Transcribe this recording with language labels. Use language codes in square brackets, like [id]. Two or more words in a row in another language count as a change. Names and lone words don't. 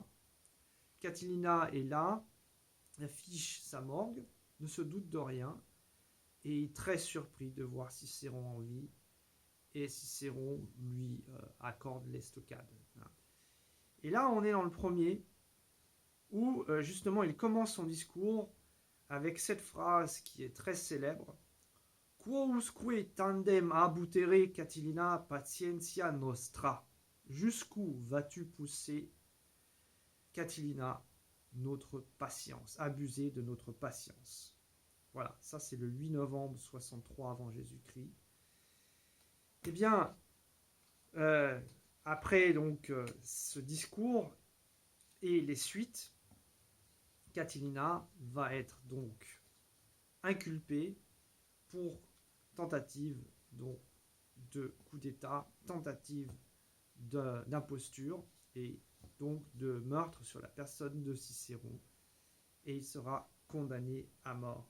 [fr] Catilina est là, affiche sa morgue, ne se doute de rien, et est très surpris de voir Cicéron en vie, et Cicéron lui accorde l'estocade. Et là, on est dans le premier, où justement il commence son discours avec cette phrase qui est très célèbre: [la] Quousque tandem abutere Catilina patientia nostra. [fr] Jusqu'où vas-tu pousser, Catilina, notre patience, abuser de notre patience. Voilà, ça c'est le 8 novembre 63 avant Jésus-Christ. Eh bien, après donc ce discours et les suites, Catilina va être donc inculpée pour tentative donc, de coup d'État, tentative d'imposture et donc de meurtre sur la personne de Cicéron, et il sera condamné à mort.